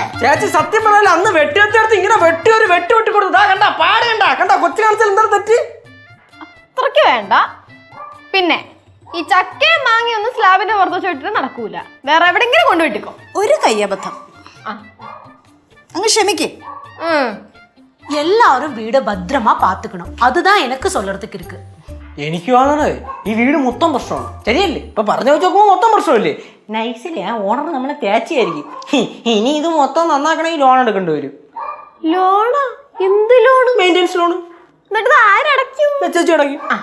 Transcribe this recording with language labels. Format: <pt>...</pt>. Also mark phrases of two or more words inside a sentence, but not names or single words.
<ml>ചേച്ചി സത്യം പറഞ്ഞാൽ അന്ന് വെട്ടിയെടുത്ത് ഇങ്ങനെ വെട്ടി കൊടുത്തു. കണ്ടാ പാട് കണ്ടാ കൊച്ചു കാണിച്ചാൽ എന്താ തെറ്റ്? അത്രയ്ക്ക് വേണ്ട. പിന്നെ ഈ ചക്കയും മാങ്ങയൊന്നും സ്ലാബിന്റെ പുറത്ത് വെച്ച് വിട്ടിട്ട് നടക്കൂല. വേറെ എവിടെങ്കിലും കൊണ്ടുവിട്ടിക്കോ. ഒരു കയ്യബദ്ധം. അങ്ങ് ക്ഷമിക്കേ.</ml> <ta>எல்லாரும் வீட பத்திரமா பாத்துக்கணும். அதுதான் எனக்கு சொல்றதுக்கு இருக்கு.</ta> <ml>എനിക്ക് തോന്നണത് ഈ വീട് മൊത്തം പ്രശ്നമാണ്. ശരിയല്ലേ? ഇപ്പൊ പറഞ്ഞു വെച്ച് നോക്കുമ്പോ മൊത്തം പ്രശ്നമല്ലേ? നൈസിലെ ആ ഓണർ നമ്മളെ തേച്ചായിരിക്കും. ഇനി ഇത് മൊത്തം നന്നാക്കണമെങ്കിൽ ലോൺ എടുക്കേണ്ടി വരും. ലോണാ? എന്ത് ലോണ്? മെയിൻ്റെനൻസ് ലോൺ. എന്നിട്ട് ആരടയ്ക്കും? ചേച്ചി അടയ്ക്കും.</ml>